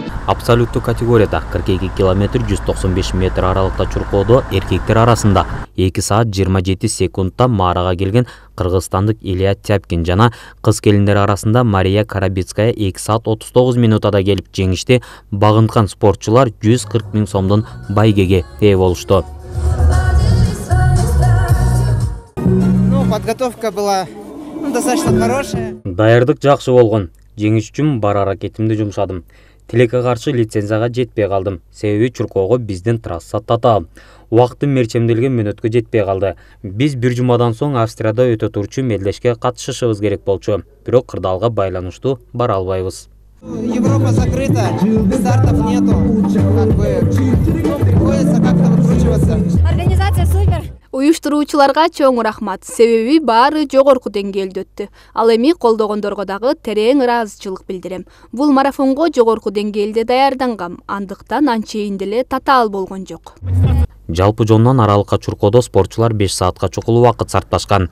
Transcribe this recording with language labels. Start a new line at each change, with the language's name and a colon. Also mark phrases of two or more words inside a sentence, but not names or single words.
Kyrgyz: Абсолюттук категорияда 42 км 195 метр аралыкта Чуркоодо эркектер арасында 2 саат 27 секундта маарага келген кыргызстандык Илья Тяпкин жана кыз келиндер арасында Мария Карабицкая 2 саат 39 минутада келип жеңишти. Багынткан спортчулар 140 миң сомдун байгеге ээ болушту.
Russian: Подготовка была достаточно хорошая.
Kyrgyz: Даярдык жакшы болгон. Жеңиш үчүн бар аракетимди жумшадым. Тилекке каршы лицензияга жетпей калдым. Себеби Чуркоого биздин трасса татаал. Убактым мерчемделген мүнөткө жетпей калды. Биз бир жумадан соң Австрияда өтө турчу мелдешке катышышыбыз керек болчу. Бирок кырдаалга байланыштуу бара албайбыз.
Russian: Европа закрыта, стартов нету. Приходится как-то выкручиваться. Организация супер.
Kyrgyz: Уюштуруучуларга чоң рахмат. Себеби баары жогорку деңгээлде өттү. Ал эми колдогондорго дагы терең ыраазычылык билдирем. Бул марафонго жогорку деңгээлде даярдангам. Андыктан анчейин деле татаал болгон жок. Жалпы жонунан аралыкка Чуркоодо спортчулар 5 саатка чукул убакыт сарпташкан.